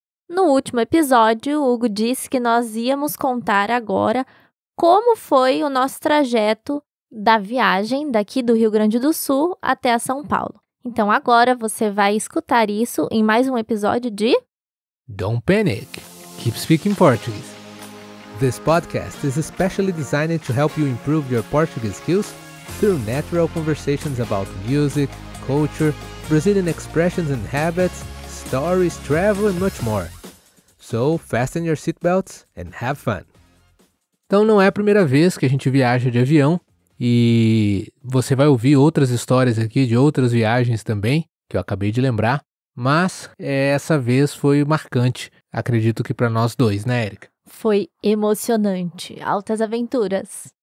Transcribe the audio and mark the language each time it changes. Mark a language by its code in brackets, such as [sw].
[pt] No último episódio, o Hugo disse que nós íamos contar agora como foi o nosso trajeto da viagem daqui do Rio Grande do Sul até a São Paulo. Então agora você vai escutar isso em mais um episódio de [en] Don't Panic, Keep Speaking Portuguese. This podcast is especially designed to help you improve your Portuguese skills through natural conversations about music, culture, Brazilian expressions and habits, stories, travel and much more. So fasten your seatbelts and have fun. [pt] Então não é a primeira vez que a gente viaja de avião e você vai ouvir outras histórias aqui de outras viagens também, que eu acabei de lembrar, mas essa vez foi marcante, acredito que para nós dois, né, Érica? Foi emocionante, altas aventuras.